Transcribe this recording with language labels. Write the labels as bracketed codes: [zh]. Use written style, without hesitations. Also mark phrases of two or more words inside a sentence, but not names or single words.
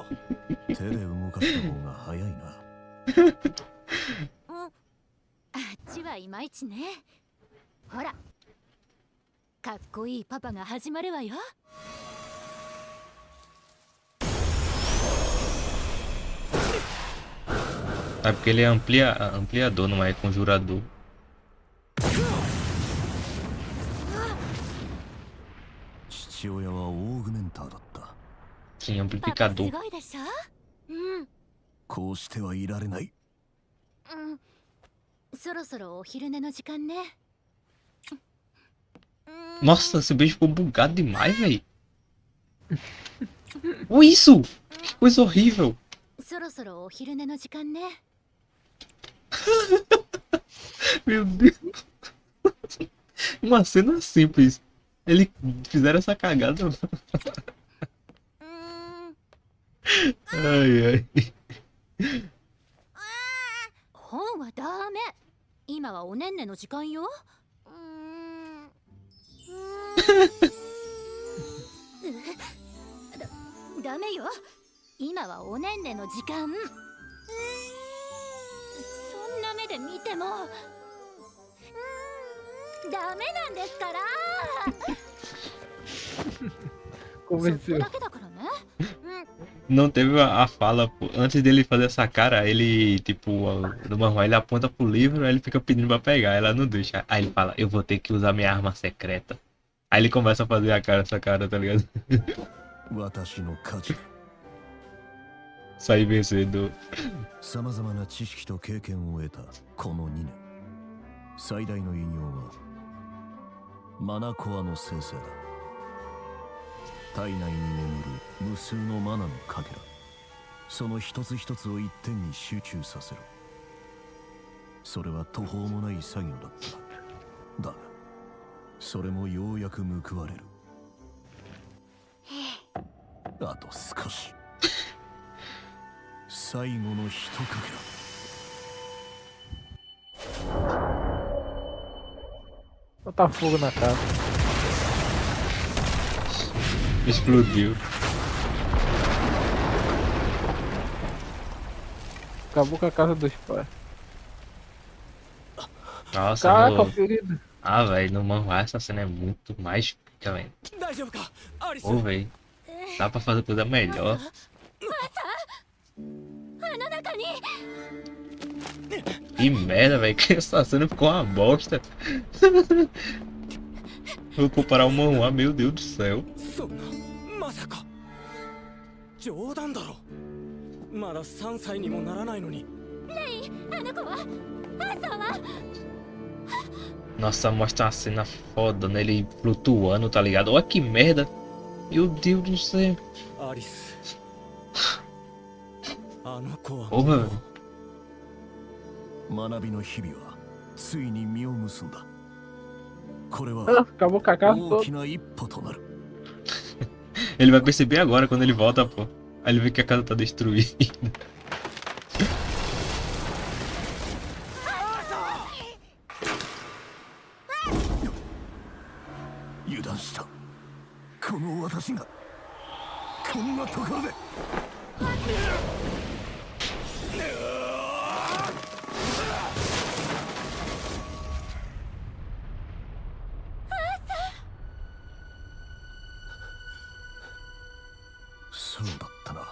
[ja] 手で動かした方が早いな。あっちはいまいちね。ほら、かっこいいパパが始まるわよ。 [pt] É porque ele é ampliador, não é conjurador. [ja] 父親はオーグメンターだった。 [pt] Sim, [ja] パパす [pt] amplificador. [ja] ごいでしょ。うん。こうしてはいられない。そろそろお昼寝の時間ね。 [pt] Nossa, esse beijo ficou bugado demais, velho. Olha isso! Que coisa horrível! [ja] そろそろお昼寝の時間ね。 [pt] Meu Deus! Uma cena simples. Eles fizeram essa cagada. Ai, ai. [ja] 本はダメ。今はおねんねの時間よ。ダメよ。今はおねんねの時間。そんな目で見てもダメなんですから。そこ [pt] Convenceu. [ja] だけだからね。 [pt] Não teve a fala, pô. Antes dele fazer essa cara, ele, tipo, no manhwa, ele aponta pro livro, aí ele fica pedindo pra pegar, ela não deixa. Aí ele fala, eu vou ter que usar minha arma secreta. Aí ele começa a fazer essa cara, tá ligado? [ja] 私の価値だ。 [pt] Sair vencedor. [ja] さまざまな知識と経験を得たこの2年、最大の偉業はマナコアの生成だ。体内に眠る無数のマナのかけら、その一つ一つを一点に集中させる。それは途方もない作業だった。だがそれもようやく報われる。あと少し。最後の一かけら。 [pt] Botar fogo na casa. Explodiu. Acabou com a casa dos pais. Nossa, Caraca, no... ferido. Ah, velho, no manhwa essa cena é muito mais pica, velho. [ja] 大丈夫かアリス。 [pt] Pô, velho, dá pra fazer coisa melhor. [ja] あの中に [pt] Que merda, velho, que essa cena ficou uma bosta. Vou comparar o manhwa, meu Deus do céu. [ja] そんなまさか冗談だろ。まだ3歳にもならないのに。あの子はアサは [pt] Nossa, mostra uma cena foda nele flutuando, tá ligado? Olha que merda. Meu Deus do céu. [ja] アリス。あの子は [pt] Porra, velho. [ja] 学びの日々はついに実を結んだ。これ Ah, は [pt] acabou com a casa [ja] 大 [pt] toda. [ja] きな一歩となる。 [pt] Ele vai perceber agora quando ele volta, pô. Aí ele vê que a casa tá destruída. [ja] 油断した。この私がこんなところで。そうだったな。